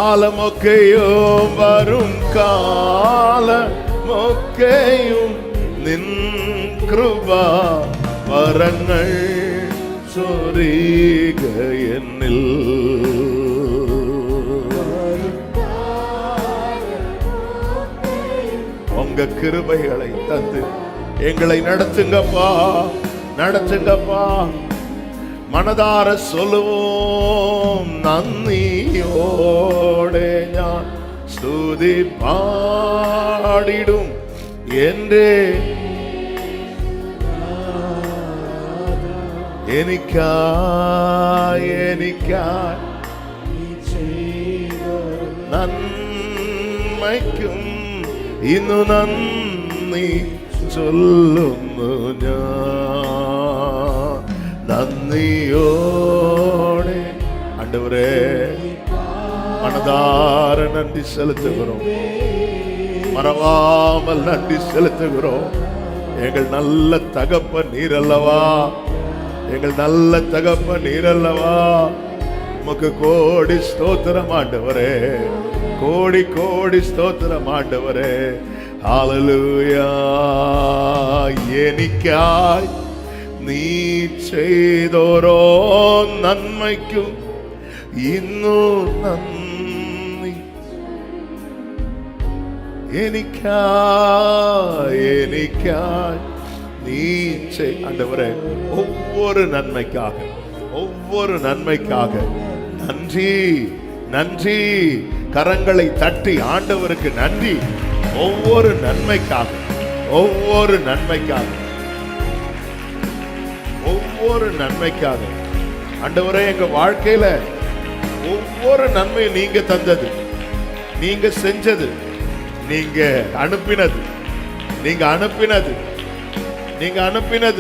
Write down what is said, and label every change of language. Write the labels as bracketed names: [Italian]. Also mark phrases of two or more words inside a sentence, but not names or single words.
[Malayalam] കാലമൊക്കെയും നിൻ കൃപ വരങ്ങൾ ചൊരിക എന്നിൽ. [Tamil] உங்க கிருபைகளை தந்து எங்களை நடத்துங்கப்பா. மனதார சொல்லுவோம் [Malayalam] நன்றியோടെ ഞാൻ സ്തുതി പാടിടും എൻ്റെ എനിക്കായി നന്മയ്ക്കും ഇന്നു നന്ദി ചൊല്ലുന്നു ഞാൻ. [Tamil] நன்றியோடு ஆண்டவரே மனதார நன்றி செலுத்துகிறோம், மறவாமல் நன்றி செலுத்துகிறோம். எங்கள் நல்ல தகப்பன் நீர் அல்லவா, எங்கள் நல்ல தகப்பன் நீர் அல்லவா. உமக்கு கோடி ஸ்தோத்திரம் ஆண்டவரே, கோடி கோடி ஸ்தோத்திரம் ஆண்டவரே. ஹல்லேலூயா. [Malayalam] എനിക്കായി നീ ചെയ്തോരോ നന്മയ്ക്കും ഇന്നു നന്ദി. എനിക്കായി നീ [Tamil] ஆண்டவரே ஒவ்வொரு நன்மைக்காக நன்றி நன்றி. கரங்களை தட்டி ஆண்டவருக்கு நன்றி. ஒவ்வொரு நன்மைக்காக ஆண்டவரே எங்க வாழ்க்கையில ஒவ்வொரு நன்மையும் நீங்க தந்தது, நீங்க செஞ்சது, நீங்க அனுப்பினது.